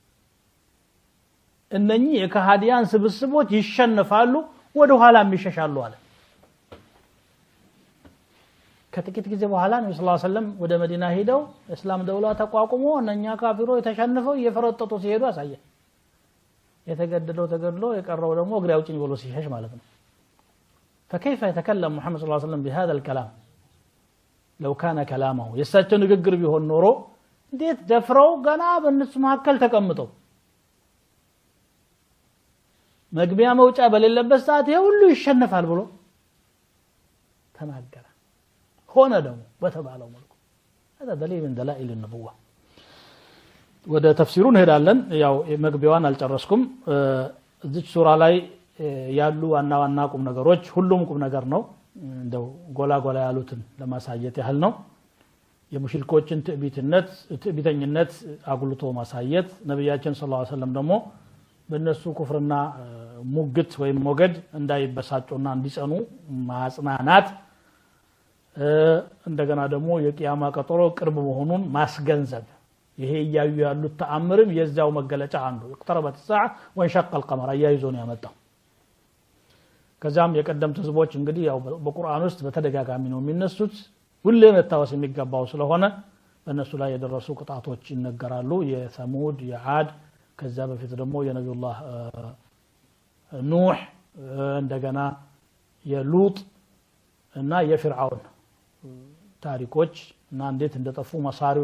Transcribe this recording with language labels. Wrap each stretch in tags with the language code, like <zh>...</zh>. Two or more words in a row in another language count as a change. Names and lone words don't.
<am>እነኚህ የከሃዲያን ስብስቦች ይሸነፋሉ ወደ ኋላ የሚሸሻሉ አለ ከጥቂት ጊዜ በኋላ ነብዩ</am> <ar>صلى الله عليه</ar> <am>ወሰለም ወደ መዲና ሄደው እስላም ደውላ ተቋቁሞ እነኛ ካፊሮች የተሸነፈው እየፈረጠጡ ሲሄዱ አሳየ የተገደለው ተገድሎ የቀረው ደግሞ እግሬ አውጭኝ ብሎ ሲሸሽ ማለት ነው</am> <ar>فكيف يتكلم محمد صلى الله عليه وسلم بهذا الكلام لو كان كلامه يساتو</ar> <am>ንግግር ቢሆን ኖሮ እንዴት ደፍረው ገና በእነሱ መካከል ተቀምጠው መግቢያ መውጫ በሌለበት ሰዓት ይሄ ሁሉ ይሸነፋል ብሎ ተናገረ ሆነ ደግሞ በተባለው መልኩ هذا</am> <ar>دليل من دلائل النبوة</ar> <am>ወደ ተፍሲሩ እንሄዳለን ያው መግቢያዋን አልጨረስኩም እዚህ ሱራ ላይ ያሉ ዋና ቁም ነገሮች ሁሉም ቁም ነገር ነው እንደው ጎላ ያሉትን ለማሳየት ያህል ነው የሙሽሪኮችን ትዕቢተኝነት አጉልቶ ማሳየት ነብያችን</am> <ar>صلى الله عليه وسلم</ar> <am>ደግሞ በእነሱ ኩፍርና ሙግት ወይም ሞገድ እንዳይበሳጩና እንዲጸኑ ማጽናናት እንደገና ደግሞ የቂያማ ቀጠሮ ቅርብ መሆኑን ማስገንዘብ ይሄ ያዩ ያሉት ተአምርም የዛው መገለጫ አንዱ</am> <ar>اقتربت الساعه وانشق القمر</ar> <am>ያይዞን ያመጣው ከዛም የቀደምት ህዝቦች እንግዲህ ያው በቁርአን ውስጥ በተደጋጋሚ ነው የሚነሱት ሁሌ መታወስ የሚገባው ስለሆነ በእነሱ ላይ የደረሱ ቅጣቶች ይነገራሉ የሰሙድ የዓድ ከዛ በፊት ደግሞ የነብዩላህ ኑህ እንደገና የሉጥ እና የፍርዓውን ታሪኮች እና እንዴት እንደጠፉ መሳሪዑ</am>